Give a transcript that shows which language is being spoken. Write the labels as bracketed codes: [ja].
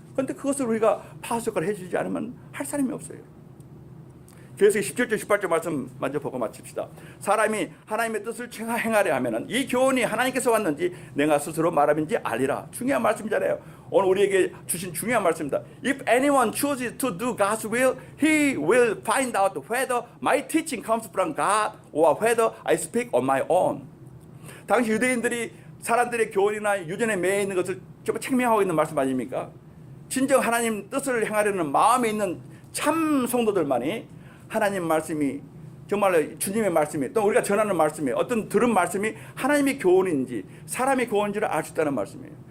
[ko] 그런데 그것을 우리가 파수 역할을 해주지 않으면 할 사람이 없어요. 그래서 17절 18절 말씀 먼저 보고 마칩시다. 사람이 하나님의 뜻을 행하려 하면은 이 교훈이 하나님께서 왔는지 내가 스스로 말함인지 알리라. 중요한 말씀이잖아요. 오늘 우리에게 주신 중요한 말씀입니다. [en] If anyone chooses to do God's will, he will find out whether my teaching comes from God or whether I speak on my own. [ko] 당시 유대인들이 사람들의 교훈이나 유전에 매여 있는 것을 정말 책명하고 있는 말씀 아닙니까? 진정 하나님 뜻을 행하려는 마음에 있는 참 성도들만이 하나님 말씀이 정말로 주님의 말씀이, 또 우리가 전하는 말씀이, 어떤 들은 말씀이 하나님의 교훈인지 사람의 교훈인지를 알 수 있다는 말씀이에요.